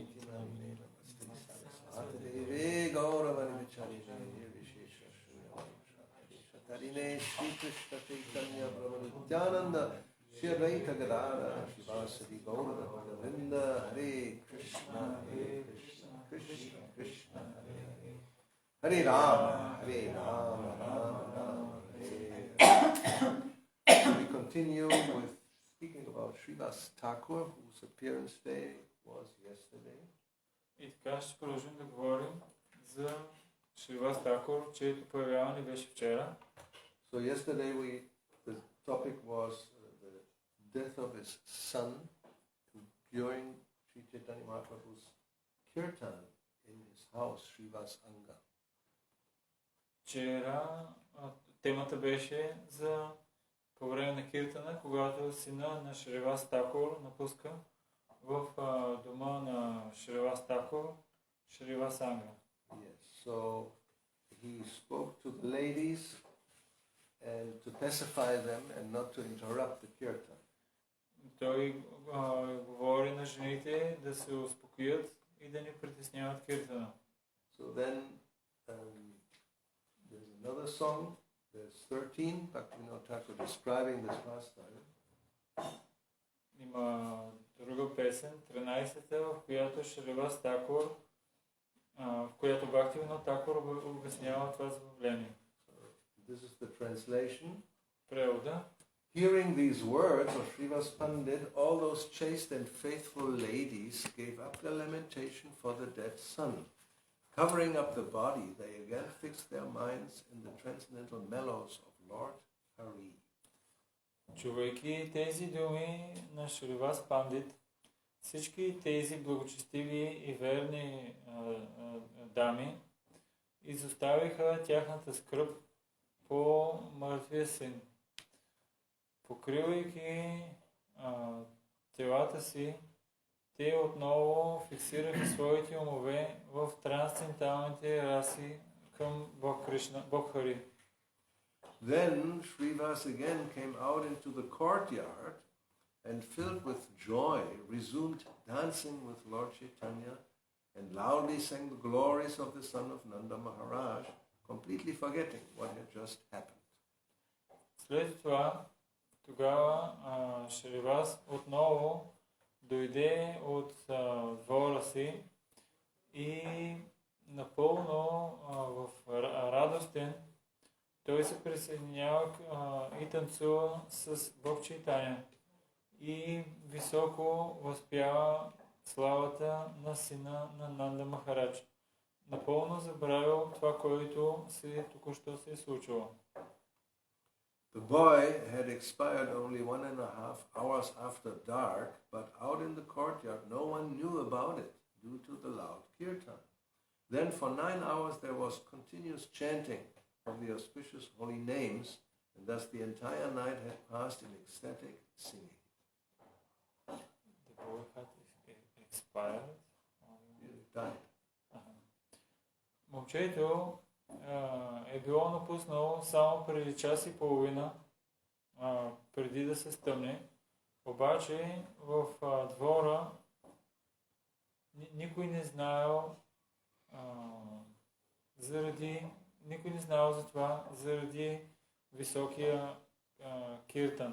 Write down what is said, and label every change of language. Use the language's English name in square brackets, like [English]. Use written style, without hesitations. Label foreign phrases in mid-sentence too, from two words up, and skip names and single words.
[Sanskrit] Iti Namine Namaste Saraswati Deve Gauravani Vacharine Vishesha Shriyam Shri Krishna Chaitanya Prabhu Nityananda Shri Advaita Gadara Shivasadi Gauravani Vrinda Hare Krishna Krishna Krishna Hare Rama Rama Rama Hare. [English] We continue with speaking about Šривas Thakur, whose appearance day was yesterday. [Bulgarian] И така ще продължим да говорим за Шривас Тхакур, чието появяване беше вчера. [English] So yesterday the topic was the death of his son during Sri Chaitanya Mahaprabhu's kirtan in his house, Šривas Anga. [Bulgarian] Вчера темата беше за по време на киртана, когато сина на Шривас Тхакур напуска в дома на Шривас Тхакур, Шривас Анга. [English] Yes, so he spoke to the ladies and to pacify them and not to interrupt the kirtan. [Bulgarian] Той говори на жените да се успокоят и да не притесняват киртана. [English] So then there's another song. There's 13, Bhaktivinoda Thakur describing this pastime. [Bulgarian] Има друга песен, 13-та, в която Шривас Тхакур, в която Бхактивинода Тхакур обяснява това забавление. [English] This is the translation. [Bulgarian] Превода. [English] Hearing these words of Shrivas Pandit, all those chaste and faithful ladies gave up their lamentation for the dead son. Covering up the body, they again fixed their minds in the transcendental mellows of Lord Hari. [Bulgarian] Чувайки тези думи на Шривас Пандит, всички тези благочестиви и верни дами изоставиха тяхната скръб по мъртвия син. Покривайки телата си, те отново фиксираха своите умове в трансценденталните раси към Бог Кришна, Бог Хари. [English] Then Shrivas again came out into the courtyard and filled with joy resumed dancing with Lord Chaitanya and loudly sang the glories of the son of Nanda Maharaj, completely forgetting what had just happened. [Bulgarian] След това, тогава Шривас отново дойде от двора си и напълно в радостен той се присъединява и танцува с Бог Чайтаня и високо възпява славата на сина на Нанда Махарадж. Напълно забравил това, което току-що се е случило. [English] The boy had expired only 1.5 hours after dark, but out in the courtyard no one knew about it due to the loud kirtan. Then for 9 hours there was continuous chanting of the auspicious holy names, and thus the entire night had passed in ecstatic singing. The boy had expired? He died. [Bulgarian] Момчето е било напуснало само преди час и половина, преди да се стъмне. Обаче в двора никой не знаел за това, заради високия киртан.